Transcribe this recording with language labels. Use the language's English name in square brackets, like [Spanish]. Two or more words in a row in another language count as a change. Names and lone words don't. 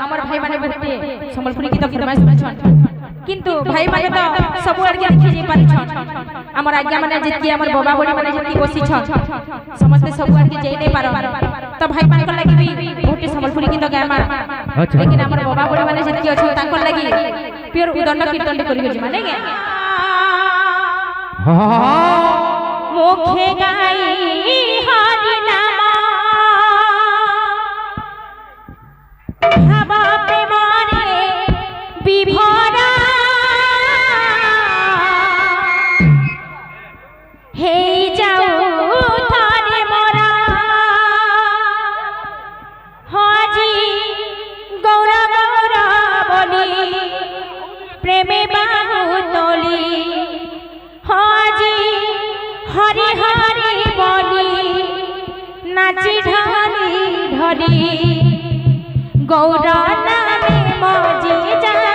[Sambalpuri] ଭାଇ ମାନେ ବହୁତେ ସମ୍ବଲପୁରୀ ଗୀତ ଫରମାଇସ କରଛନ କିନ୍ତୁ ଭାଇ ମାନେ ତ ସବୁ ଆଗେ ଲେଖି ଯେ ପାରି ଛନ ହାମର ଆଜ୍ଞା ମାନେ ଯେତି ହାମର ବାବା ବଡ଼ି ମାନେ ଯେତି ବସି ଛନ ସମସ୍ତ ସବୁ ଆଗେ ଯେ ନେଇ ପାରୋ ତ ଭାଇ ମାନ କୁ ଲାଗି ଭି ବହୁତେ ସମ୍ବଲପୁରୀ ଗୀତ ଗାମା ଲେକିନ ହାମର ବାବା ବଡ଼ି ମାନେ ଯେତି ଅଛି ତାକୁ ଲାଗି ପ୍ୟୋର ଉଦଣ୍ଡ କୀର୍ତ୍ତନ କରିଓ ଯେ ମାନେ ଗେ [Odia] ମୁଖେ ଗାଇ ହରି ନାମ ଭାବ ପ୍ରେମରେ ବିଭୋରା ହୋଇ ଯାଉ ଥାରେ ମୋରା ହାଜି ଗୌରା ଗୌରା ବୋଲି ପ୍ରେମେ ବାହୁ ତୋଳି ହାଜି ହରି ହରି ବୋଲି ନାଚି ଢଳି ଢଳି ଗୌରା ନାମେ ମଜି ଯା